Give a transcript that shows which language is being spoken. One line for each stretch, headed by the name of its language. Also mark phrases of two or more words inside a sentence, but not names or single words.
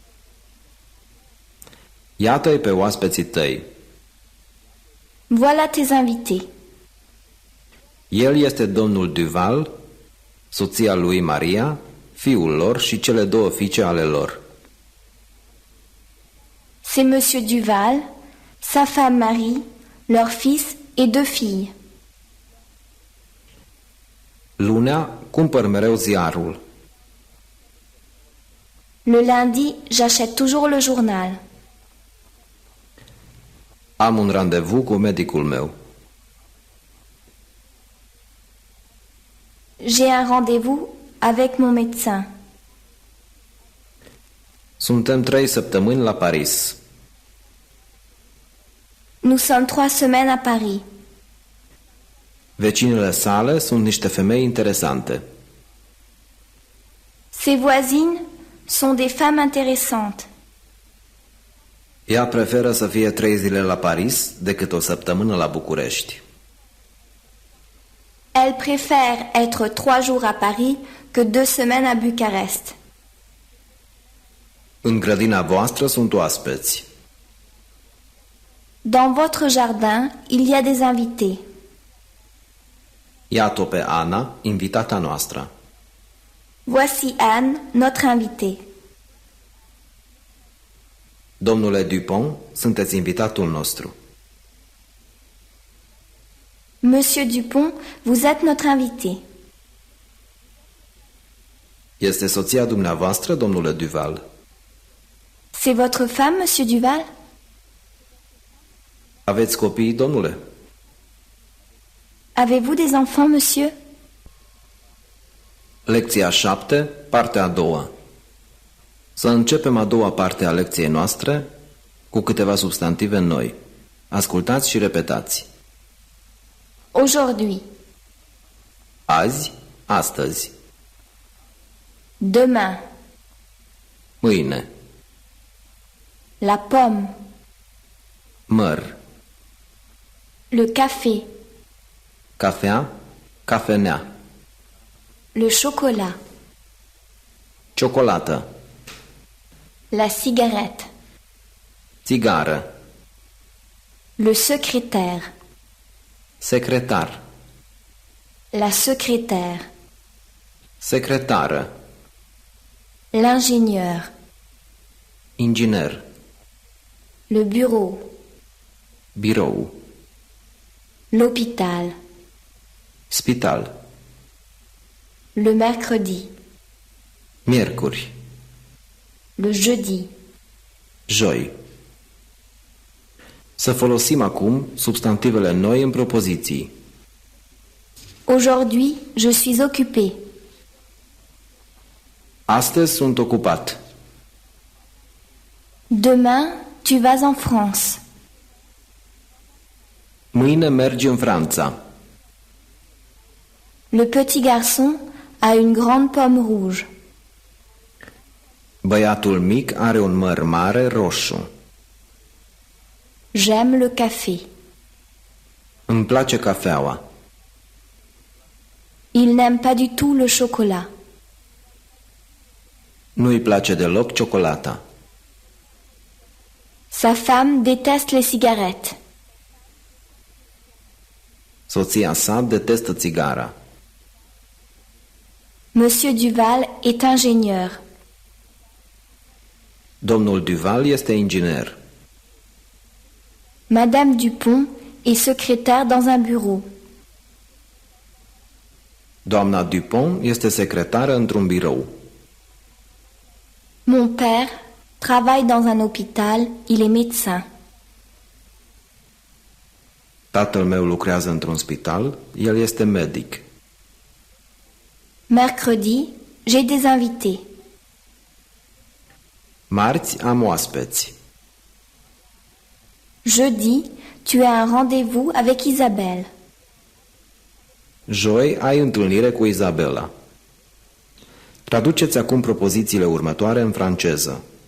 Romanian: Iată-i pe oaspeții tăi.
French: Voilà tes invités.
Romanian: El este domnul Duval, soția lui Maria, fiul lor și cele 2 fiice ale lor.
French: C'est Monsieur Duval, sa femme Marie, leur fils et 2 filles.
Romanian: Lunea cumpăr mereu ziarul.
French: Le lundi, j'achète toujours le journal.
Romanian: Am un randevu cu medicul meu.
French: J'ai un rendez-vous avec mon médecin.
Romanian: Suntem 3 săptămâni la Paris.
French: Nous sommes 3 semaines à Paris.
Romanian: Vecinele sale sunt niște femei interesante.
French: Ses voisines sont des femmes intéressantes.
Romanian: Ea preferă să fie 3 zile la Paris decât o săptămână la București.
French: Elle préfère être 3 jours à Paris que 2 semaines à Bucarest.
Romanian: În grădina voastră sunt oaspeți.
French: Dans votre jardin, il y a des invités.
Romanian: Iată pe Ana, invitata noastră.
French: Voici Anne, notre invitée.
Romanian: Domnule Dupont, sunteți invitatul nostru.
French: Monsieur Dupont, vous êtes notre invité.
Romanian: Este soția dumneavoastră, domnule Duval?
French: C'est votre femme, Monsieur Duval?
Romanian: Aveți copii, domnule?
French: Avez-vous des enfants, monsieur?
Romanian: Lecția 7, partea a doua. Să începem a doua parte a lecției noastre cu câteva substantive noi. Ascultați și repetați.
French: Aujourd'hui,
Romanian: Azi, astăzi,
French: demain,
Romanian: mâine,
French: la pomme,
Romanian: măr,
French: le café,
Romanian: cafea, cafenea,
French: le chocolat,
Romanian: ciocolată,
French: la cigarette,
Romanian: țigară,
French: le secrétaire,
Romanian: secretar,
French: la secrétaire,
Romanian: secretară,
French: l'ingénieur,
Romanian: inginer,
French: le bureau,
Romanian: birou,
French: l'hôpital,
Romanian: spital,
French: le mercredi,
Romanian: miercuri,
French: le jeudi.
Romanian: joi. Să folosim acum substantivele noi în propoziții.
French: Aujourd'hui, je suis occupé.
Romanian: Astăzi sunt ocupat.
French: Demain, tu vas en France.
Romanian: Mâine mergi în Franța.
French: Le petit garçon a une grande pomme rouge.
Romanian: Băiatul mic are un măr mare roșu.
French: J'aime le café.
Romanian: Îmi place cafeaua.
French: Il n'aime pas du tout le chocolat.
Romanian: Nu-i place deloc ciocolata.
French: Sa femme déteste les cigarettes.
Romanian: Soția sa detestă țigara.
French: Monsieur Duval est ingénieur.
Romanian: Domnul Duval este inginer.
French: Madame Dupont est secrétaire dans un bureau.
Romanian: Doamna Dupont este secretară într-un birou.
French: Mon père travaille dans un hôpital, il est médecin.
Romanian: Tatăl meu lucrează într-un spital, el este medic.
French: Mercredi, j'ai des invités.
Romanian: Marți am oaspeți.
French: Jeudi, tu as un rendez-vous avec Isabelle.
Romanian: Joi ai întâlnire cu Izabela. Traduceți acum propozițiile următoare în franceză.